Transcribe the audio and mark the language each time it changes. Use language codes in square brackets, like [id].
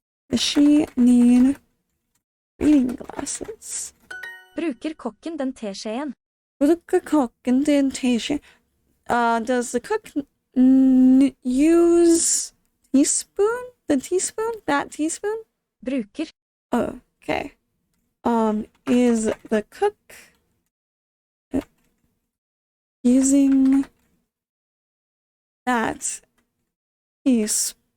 [en] Does she need reading glasses? [no] Bruker kokken den teskjeen? Bruker kokken den teskjeen? [en] Does the cook use teaspoon? The teaspoon? That teaspoon? [no] Bruker. [en] Okay. Is the cook using that teaspoon?